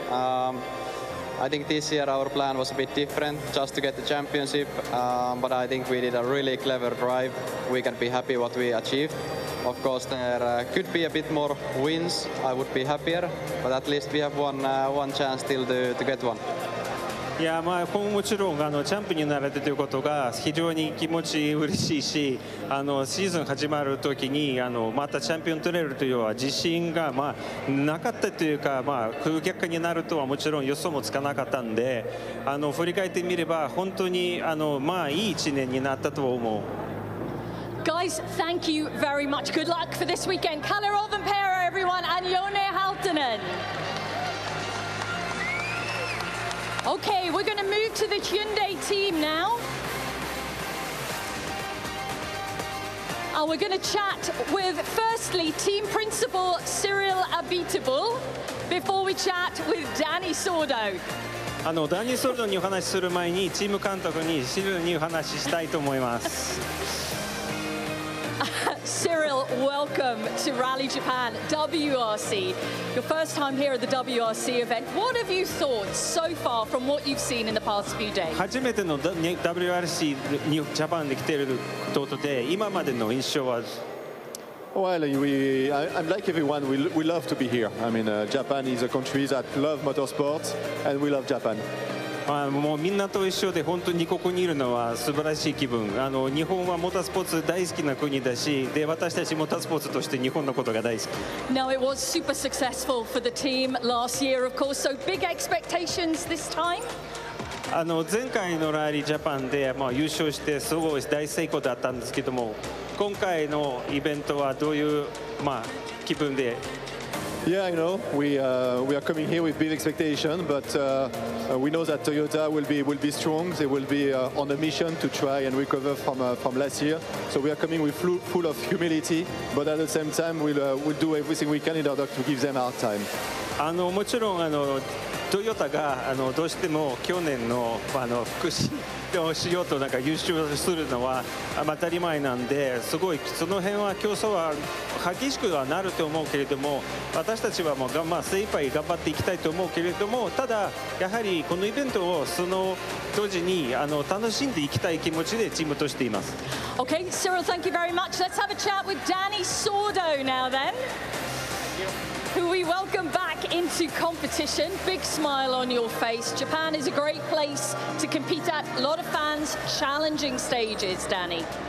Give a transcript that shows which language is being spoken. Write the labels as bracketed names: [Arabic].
[English] I think this year our plan was a bit different, just to get the championship, but I think we did a really clever drive. We can be happy what we achieved. Of course, there could be a bit more wins. I would be happier, but at least we have one chance still to get one. [Japanese] いやもちろんチャンプになれてということが非常に気持ち嬉しいし、シーズン始まる時にまたチャンピオン取れるという自信がなかったというか、不逆化になるとはもちろん予想もつかなかったんで、振り返ってみれば本当にいい1年になったと思う。 [English] Guys, thank you very much. Good luck for this weekend. Kalle Rovanperä, everyone, and Jone Halttunen. Okay, we're going to move to the Hyundai team now. And we're going to chat with, firstly, team principal Cyril Abiteboul, before we chat with Danny Sordo. [Japanese] ダニー・ソルドにお話しする前にチーム監督にシリルにお話ししたいと思います。 [English] Cyril, welcome to Rally Japan WRC. Your first time here at the WRC event. What have you thought so far from what you've seen in the past few days? [Japanese] 初めての WRC にジャパンで来ていることで、今までの印象は。 [English] Well, I'm like everyone. We love to be here. I mean, Japan is a country that love motorsports, and we love Japan. [Japanese] もうみんなと一緒で本当にここにいるのは素晴らしい気分。日本はモータースポーツ大好きな国だし、で私たちモータースポーツとして日本のことが大好き。 [English] Now it was super successful for the team last year, of course. So big expectations this time. [Japanese] 前回のラリージャパンで優勝してすごい大成功だったんですけども、今回のイベントはどういう気分で。 [English] Yeah, we are coming here with big expectation, but we know that Toyota will be strong. They will be on a mission to try and recover from last year. So we are coming with full of humility, but at the same time we'll do everything we can in order to give them our time. [Japanese] もちろんトヨタがどうしても去年の福祉をしようと優勝するのは当たり前なんで、すごいその辺は競争は激しくはなると思うけれども、私たちはもう精一杯頑張っていきたいと思うけれども、ただやはりこのイベントをその同時に楽しんでいきたい気持ちでチームとしています。 [English] Okay, Cyril, thank you very much. Let's have a chat with Danny Sordo now then, who we welcome back into competition. Big smile on your face. Japan is a great place to compete at. A lot of fans, challenging stages, Danny.